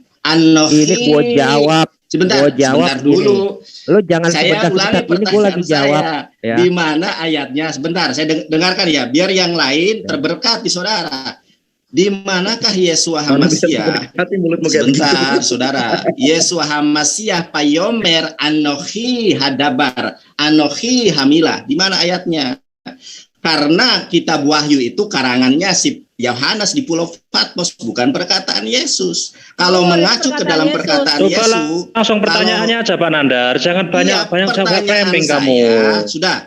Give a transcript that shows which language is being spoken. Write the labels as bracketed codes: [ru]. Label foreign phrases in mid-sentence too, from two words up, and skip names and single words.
[id] Ini gua jawab. Sebentar dulu. Lo jangan saya ulangi ini gua lagi jawab. Ya. Di mana ayatnya? Sebentar, saya dengarkan ya, biar yang lain terberkat di saudara. Di manakah Yeshua HaMashiach? Sebentar, saudara. [he] Yeshua HaMashiach payomer anochi hadabar, anochi hamila. [id] Di mana ayatnya? Karena kitab Wahyu itu karangannya si Yohanes di Pulau Patmos, bukan perkataan Yesus. Kalau mengacu ke dalam perkataan Yesus, langsung pertanyaannya aja Pak Nandar, jangan banyak jawab camping kamu. Sudah.